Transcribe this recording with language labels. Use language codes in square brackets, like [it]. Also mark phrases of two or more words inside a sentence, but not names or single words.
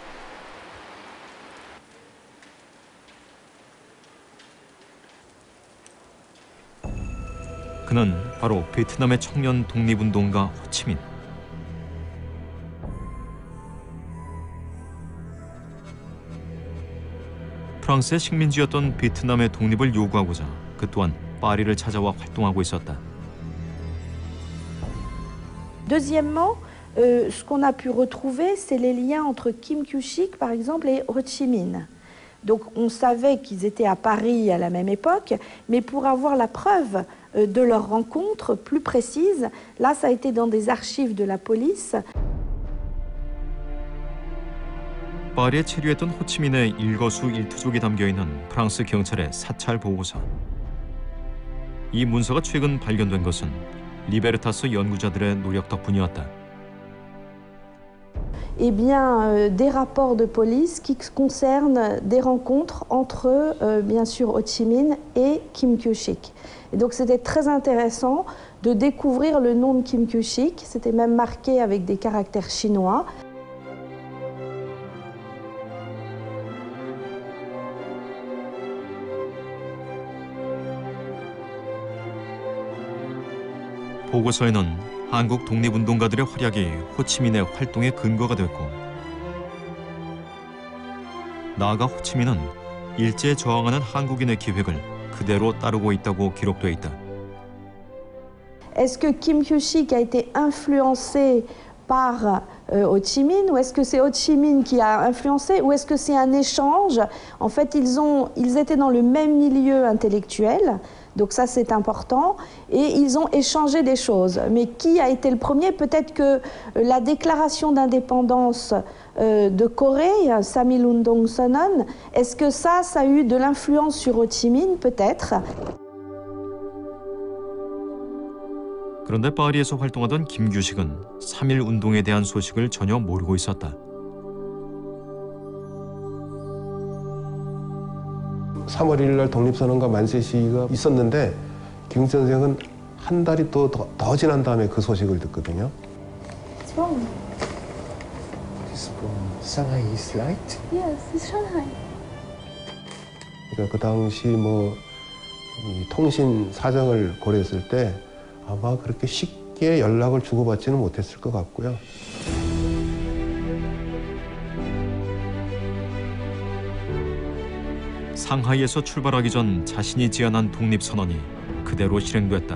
[ko] 그는 바로 베트남의 청년 독립운동가 호치민. 프랑스의 식민지였던 베트남의 독립을 요구하고자 그 또한 파리를 찾아와 활동하고 있었다. [fr] Deuxièmement, ce qu'on a pu retrouver, c'est les liens entre Kim Kyu-shik, par exemple, et Ho Chi Minh. Donc on savait qu'ils étaient à Paris à la même époque, mais pour avoir la preuve de leur rencontre plus précise, là ça a été dans des archives de la police. [ko] 파리에 체류했던 호치민의 일거수일투족이 담겨있는 프랑스 경찰의 사찰 보고서. 이 문서가 최근 발견된 것은 리베르타스 연구자들의 노력 덕분이었다. [fr] Eh bien, des rapports de police qui concernent des rencontres entre, bien sûr, Ho Chi Minh et Kim Kyu-shik. Et donc, c'était très intéressant de découvrir le nom de Kim Kyu-shik. C'était même marqué avec des caractères chinois. [ko] 보고서에는 한국 독립운동가들의 활약이 호치민의 활동의 근거가 됐고 나아가 호치민은 일제에 저항하는 한국인의 기획을 그대로 따르고 있다고 기록돼 있다. [fr] Est-ce que Kim Kyu-shik a été influencé par Ho Chi Minh ou est-ce que c'est Ho Chi Minh qui a influencé ou est-ce que c'est un échange? En fait, ils étaient dans le même milieu intellectuel. Donc ça, c'est important. Et ils ont échangé des choses. Mais qui a été le premier? Peut-être que la déclaration d'indépendance de Corée, Samilundong Sonun, est-ce que ça a eu de l'influence sur Ho Chi Minh? Peut-être. [ko] 그런데 파리에서 활동하던 김규식은 3.1 운동에 대한 소식을 전혀 모르고 있었다. 3월 1일 날 독립선언과 만세 시위가 있었는데 김 선생은 한 달이 또 더 지난 다음에 그 소식을 듣거든요. [en] What's wrong? It's from Shanghai is right? Yes, it's Shanghai. [ko] 그러니까 그 당시 이 통신 사정을 고려했을 때 아마 그렇게 쉽게 연락을 주고받지는 못했을 것 같고요. 상하이에서 출발하기 전 자신이 제안한 독립선언이 그대로 실행됐다.